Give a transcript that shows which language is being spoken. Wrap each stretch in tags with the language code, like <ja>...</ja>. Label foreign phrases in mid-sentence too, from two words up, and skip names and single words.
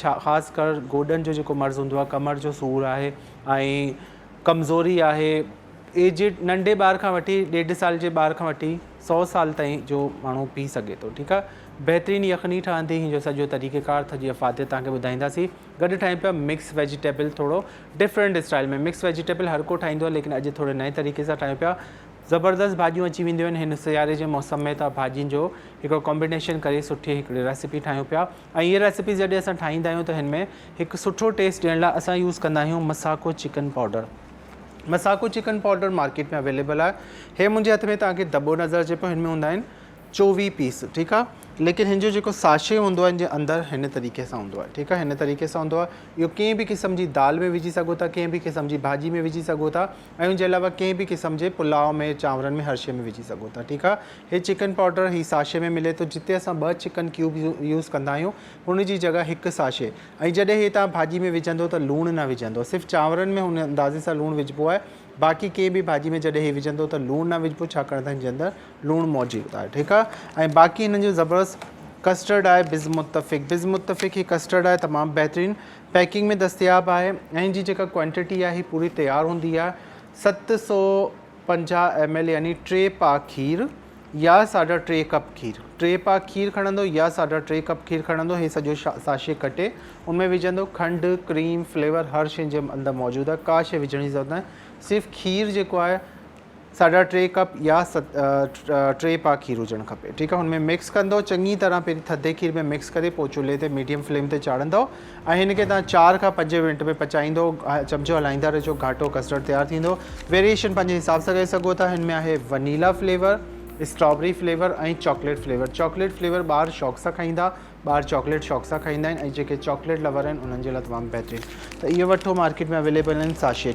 <sd>ख़ासि कर गोॾनि जो जेको मर्ज़ु हूंदो आहे, कमर जो सूरु आहे ऐं कमज़ोरी आहे, एजिड नंढे ॿार खां वठी 1.5 साल जे ॿार खां वठी 100 साल ताईं जो माण्हू पी सघे थो। ठीकु आहे, बहितरीनु यखनी ठहंदी, हिन जो सॼो तरीक़ेकार सॼी अफ़ादियत तव्हांखे ॿुधाईंदासीं। गॾु ठाहियूं पिया</sd> <en>mix vegetable,</en> <sd>थोरो</sd> <en>different style</en> <sd>में।</sd> <en>mix vegetable</en> <sd>हर को ठाहींदो आहे, लेकिन अॼु थोरे नए तरीक़े सां ठाहियूं पिया। ज़बरदस्त भाॼियूं अची वेंदियूं आहिनि हिन सियारे जे मौसम में, त भाॼियुनि जो हिकिड़ो कॉम्बिनेशन करे सुठी हिकिड़ी रेसिपी ठाहियूं पिया। ऐं हीअ रेसिपी जॾहिं असां ठाहींदा आहियूं त हिन में हिकु सुठो टेस्ट ॾियण लाइ असां यूज़ कंदा आहियूं मसाको चिकन पाउडर। मसाको चिकन पाउडर मार्केट में अवेलेबल आहे। हे मुंहिंजे हथ में तव्हांखे दॿो नज़र अचे पियो, हिन में हूंदा आहिनि 24 पीस। ठीकु आहे, लेकिन हिन जो जेको साशे हूंदो आहे हिन जे अंदरि हिन तरीक़े सां हूंदो आहे। ठीकु आहे, हिन तरीक़े सां हूंदो आहे। इहो कंहिं बि क़िस्म जी दाल में विझी सघो था, कंहिं बि क़िस्म जी भाॼी में विझी सघो था ऐं हुनजे अलावा कंहिं बि क़िस्म जे पुलाव में, चांवरनि में, हर शइ में विझी सघो था। ठीकु आहे, हे</sd> <en>chicken powder</en> <sd>ही साशे में मिले थो। जिते असां 2</sd> <en>chicken cube</en> <sd>यूज़ कंदा आहियूं हुनजी जॻह हिकु साशे। ऐं जॾहिं हे तव्हां भाॼी में विझंदो त लूणु न विझंदो, सिर्फ़ु चांवरनि में हुन अंदाज़े सां लूणु विझिबो आहे। बाक़ी कंहिं बि भाॼी में जॾहिं हे विझंदो त लूणु न विझिबो, छाकाणि त हिन जे अंदरि लूणु मौजूदु आहे। ठीकु आहे, ऐं बाक़ी हिन जो ज़बरदस्त कस्टर्ड आहे बिज़ मुत्तफ़िक़ ही कस्टर्ड आहे, तमामु बहितरीनु पैकिंग में दस्तियाबु आहे ऐं हिनजी जेका क्वांटिटी आहे ही पूरी तयारु हूंदी आहे। 750 ml यानी 3 पा खीर या 3.5 कप खीर, 3 पा खीर खणंदो या 3.5 कप खीर खणंदो। हे सॼो साशे कटे उनमें विझंदो। खंडु, क्रीम, फ्लेवर हर शइ जे अंदरि मौजूदु आहे, का शइ विझण जी ज़रूरत न आहे। सिर्फ़ु खीर जेको आहे 3.5 कप या 3 पा खीर हुजणु खपे। ठीकु आहे, हुनमें मिक्स कंदो चङी तरह, पहिरीं थधे खीर में मिक्स करे पोइ चुल्हे ते</sd> <en>medium flame</en> <sd>ते चाढ़ंदो ऐं हिनखे तव्हां 4 खां 5 मिंट में पचाईंदो। चमिचो हलाईंदा रहिजो, घाटो कस्टर्ड तयारु थींदो। वेरिएशन पंहिंजे हिसाब सां करे सघो था। हिन में आहे</sd> <en>vanilla flavour, strawberry flavour</en> <sd>ऐं</sd> <en>chocolate flavour. chocolate flavour</en> <sd>ॿार शौक़ सां खाईंदा, ॿार चॉकलेट शौक़ सां खाईंदा आहिनि ऐं जेके</sd> <en>chocolate lover</en> <sd>आहिनि उन्हनि जे लाइ तमामु बहितरीनु। त इहो वठो, मार्केट में अवेलेबल आहिनि साशे।</sd>